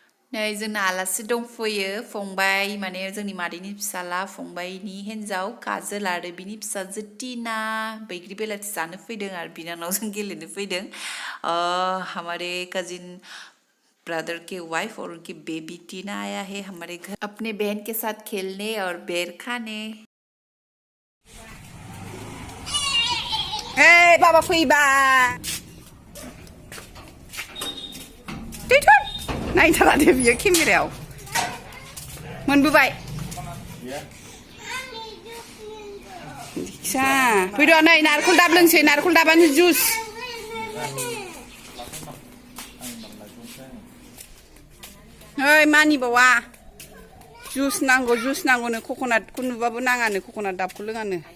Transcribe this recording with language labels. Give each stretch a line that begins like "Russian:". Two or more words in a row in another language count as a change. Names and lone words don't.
Bodo: नै जोंना आलासि दंफैयो फंबाय माने जोंनि मादैनि फिसाला फंबायनि हिन्जाव काजोल आरो बिनि फिसाजो टीना बैग्रि बेलाथि जानो फैदों आरो बिनानावजों गेलेनो फैदों
Hindi: हमारे कजिन ब्रदर के वाइफ और उनकी बेबी टीना आया है हमारे घर अपने बहन के साथ खेलने और बेर खाने।
Bodo: हे बाबा फैबाय नायथारा दे बियो केमेरायाव मोनबोबाय फिसा फैद' नै नारखल दाब लोंसै नारखल दाबानो जुस ओइ मानिबावा जुस नांगौनो कक'नाटखौ नुबाबो नाङानो कक'नाट दाबखौ लोङानो